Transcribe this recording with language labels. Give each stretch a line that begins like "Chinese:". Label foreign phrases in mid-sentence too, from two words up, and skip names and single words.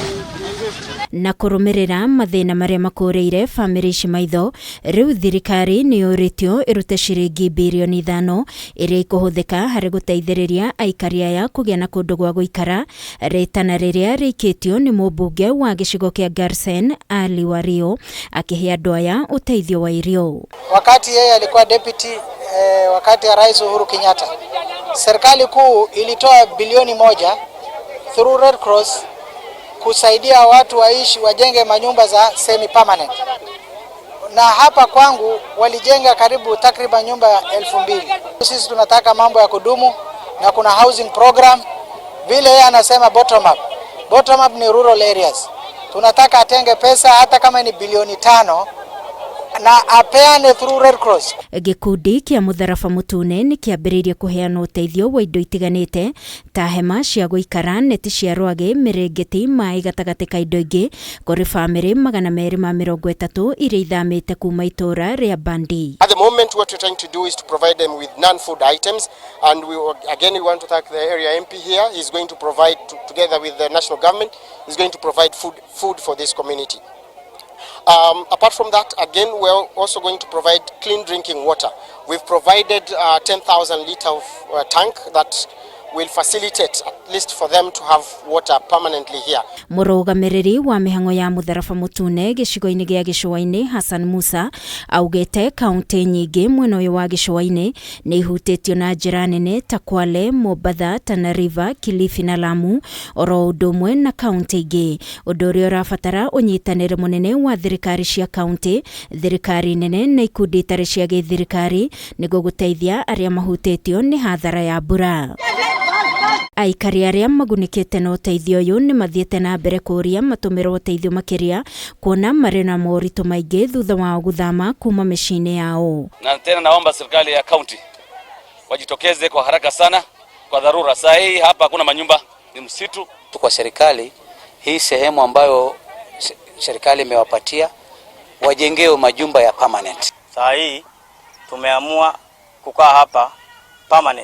Kikuyu: Na kurumirira mathina maria makureire family ici maitho, riu thirikari ni yuritio irute ciringi bilioni 5 iria ikuhuthika hari guteithiriria aikari aya kugia na kundu gwa guikara, ritana riria rikitio ni mubunge wa gicigo kia Garsen Ali Wario akihia andu aya uteithio wa irio.
Swahili: Wakati yeye alikuwa deputy wakati ya Rais Uhuru Kenyatta, serikali kuu ilitoa bilioni 1 through Red Cross kusaidia watu waishi wajenge manyumba za
English: semi permanent.
Swahili: Na hapa kwangu walijenga karibu takriban nyumba 2000. Sisi tunataka mambo ya kudumu na kuna
English: housing program
Swahili: vile yeye anasema
English: bottom up. Bottom up
Swahili: ni
English: rural areas.
Swahili: Tunataka atenge pesa hata kama ni bilioni 5 na apeane through Red Cross.
Kikuyu: Gikundi kia MUTHARABA MUTUINE ni kiambiriirie kuheana uteithio wa indo itiganite ta hema cia gwikara, neti cia RWAGI, mirengeti, mai gatagati ka indo ingi kuri family 230 iria ithamite kuma itura ria Bandi.
English: At the moment what we're trying to do is to provide them with non-food items, and we want to thank the area MP here. He's going to provide together with the national government, he's going to provide food for this community. Apart from that, again, we're also going to provide clean drinking water. We've provided 10,000 litre of tank that will facilitate at least for them to have water permanently here.
Kikuyu: Murugamiriri wa mihango ya MUTHARABA MUTUINE gicigo-ini gia Gicũa-ini Hassan Musa augete kaunti nyingi mwena uyu wa Gicũa-ini ni ihutitio na njira nene ta Kwale, Mombasa, Tana River, Kilifi na Lamu, oro undu umwe na kaunti ingi. Undu uria urabatara unyitanire munene wa thirikari cia kaunti, thirikari nene na ikundi itari cia githirikari niguo guteithia aria mahutitio ni hathara ya mbura. Aikari aria magunikite na uteithio uyu ni mathiete na mbere kuria matumiro uteithio makiria kuona mari na moritu maingi thutha wa guthama kuma micii-ini yao.
Swahili: Na tena naomba serikali ya kaunti wajitokeze kwa haraka sana kwa dharura. Saa hii hapa hakuna manyumba, ni msitu. Kwa serikali hii sehemu ambayo serikali imewapatia wajengeo majumba ya permanent. Saa hii tumeamua kukaa hapa permanent.